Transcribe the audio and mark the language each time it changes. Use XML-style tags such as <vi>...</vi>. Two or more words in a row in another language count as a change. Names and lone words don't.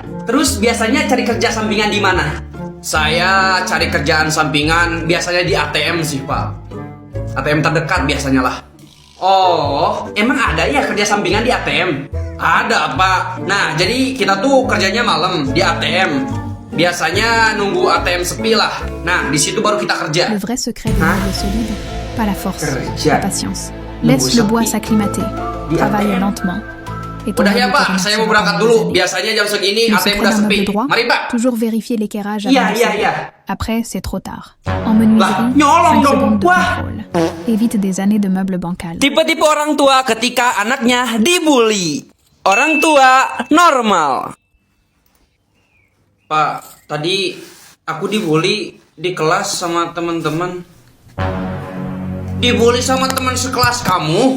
<id>Terus biasanya cari kerja sampingan di mana? Saya cari kerjaan sampingan biasanya di ATM sih Pak. ATM terdekat biasanya lah. Oh, emang ada ya kerja sampingan di ATM? Ada Pak. Nah, jadi kita tuh kerjanya malam di ATM. Biasanya nunggu ATM sepi lah. Nah, di situ baru kita kerja.</id> <fr>Le vrai secret de l'homme solide, pas la force,</fr> <id>Kerja.</id> <fr>la patience. Laisse le bois s'acclimater, travaille lentement. Et ton</fr> <id>Udah ya</id> <fr>âme</fr> <id>Pak,</id> <fr>te</fr> <id>saya</id> <fr>remerciera</fr> <id>mau berangkat</id> <fr>dans</fr> <id>dulu.</id> <fr>les années.</fr> <id>Biasanya jam segini</id> <fr>Le</fr> <id>ATM</id> <fr>secret</fr> <id>udah</id> <fr>d'un</fr> <id>sepi.</id> <fr>meuble droit,</fr> <id>Mari Pak.</id> <fr>toujours vérifier l'éclairage</fr> <id>Iya,</id> <fr>avant de</fr> <id>iya,</id> <fr>sceller.</fr> <id>iya.</id> <fr>Après, c'est trop tard. En menuiserie,</fr> <id>nyolong</id> <fr>5</fr> <id>dong.</id> <fr>secondes de</fr> <id>Wah.</id> <fr>contrôle. Évite des années de meubles bancals.</fr> <id>Tipe-tipe orang tua ketika anaknya dibully. Orang tua normal. Pak, tadi aku dibully di kelas sama teman-teman. Dibully sama teman sekelas kamu?</id>